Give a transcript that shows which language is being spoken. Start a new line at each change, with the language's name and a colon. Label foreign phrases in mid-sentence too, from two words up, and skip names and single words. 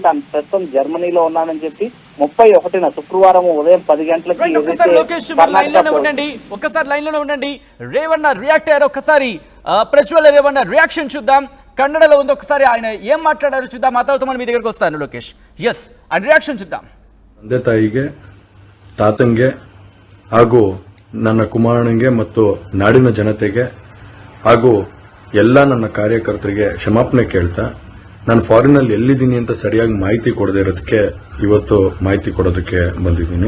Telugu: తాను ప్రస్తుతం జర్మనీలో ఉన్నానని చెప్పి 31న శుక్రవారం ఉదయం 10 గంటలకి ఒక్కసారి లైన్ లోనే ఉండండి. రేవಣ್ణ రియాక్ట్ అయ్యారు. ఒక్కసారి ప్రజ్వల్ రేవಣ್ణ రియాక్షన్ చూద్దాం. కన్నడలో ఉంది, ఒకసారి ఆయన ఏం మాట్లాడారో చూద్దాం. ఆ తర్వాత మనం మీ దగ్గరకు వస్తాను లోకేష్. ఎస్, ఆ రియాక్షన్ చూద్దాం.
Kannada: ತಂದೆ ತಾಯಿಗೆ, ತಾತಂಗೆ ಹಾಗೂ ನನ್ನ ಕುಮಾರನಿಗೆ ಮತ್ತು ನಾಡಿನ ಜನತೆಗೆ ಹಾಗೂ ಎಲ್ಲ ನನ್ನ ಕಾರ್ಯಕರ್ತರಿಗೆ ಕ್ಷಮಾಪಣೆ ಕೇಳ್ತಾ, ನಾನು ಫಾರಿನಲ್ಲಿ ಎಲ್ಲಿದ್ದೀನಿ ಅಂತ ಸರಿಯಾಗಿ ಮಾಹಿತಿ ಕೊಡದೇ ಇರೋದಕ್ಕೆ ಇವತ್ತು ಮಾಹಿತಿ ಕೊಡೋದಕ್ಕೆ ಬಂದಿದ್ದೀನಿ.